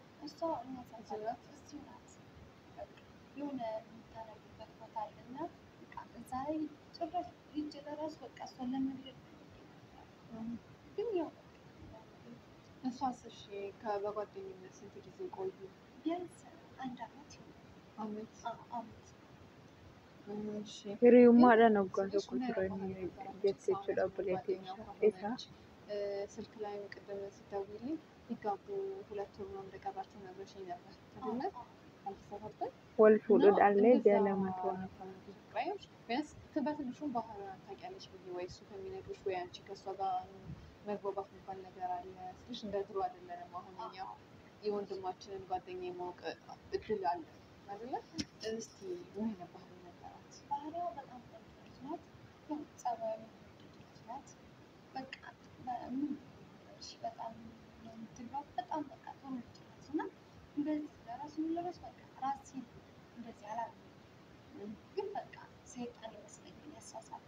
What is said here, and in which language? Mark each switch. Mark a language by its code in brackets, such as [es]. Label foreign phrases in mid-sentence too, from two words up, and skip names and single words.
[am] እሷ እናት እዚሁ ናት። በቃ የሆነ የምታረግበት ቦታ አለና በቃ እዛ ላይ ጭራሽ ሂጅ ለራሱ በቃ እሷን ለመግደል ግን ያው እሷስ እሺ በጓደኝነት ስንት ጊዜ ቆዩ? ቢያንስ 1 ዓመት አመት እሺ [om] hiriyummaadhaan waggaa tokko turanii jettee jechuudha obboleettiin isaa. [am] ስልክ ላይም ቅድም ስትደውይልኝ ሊጋቡ 2 ወር ነው እንደቀራቸው ነግረሽኝ ነበር አይደለ? አልተሳሳትኩም? [om] wal fuudhuudhaallee ji'a lamatu [am] ፍቅረኞች ቢያንስ በትንሹም ባህሪዋን ታውቂያለሽ ብዬ ወይ እሱ ከሚነግርሽ ወይ አንቺ ከእሷ ጋር መግባባት የሚባል ነገር አለ ስልሽ እንደ ድሮ አይደለንም። አሁን እኛ የወንድማችንን ጓደኛ የማወቅ እድል አለ አይደለ? እስቲ ምን አይነት ባህሪ ነበራት? ባህሪዋ በጣም ቆንጆ ልጅ ናት። ያው ጸባዩ ልጅ ናት። በቃ ምን በጣም የምትግባብ በጣም በቃ ጥሩ ልጅ ናት እና እንደዚህ ለራሱ ለራሱ በቃ ራሴን እንደዚህ አላውቅም፣ ግን በቃ ሰይጣን ይመስለኛል ያሳሳታል።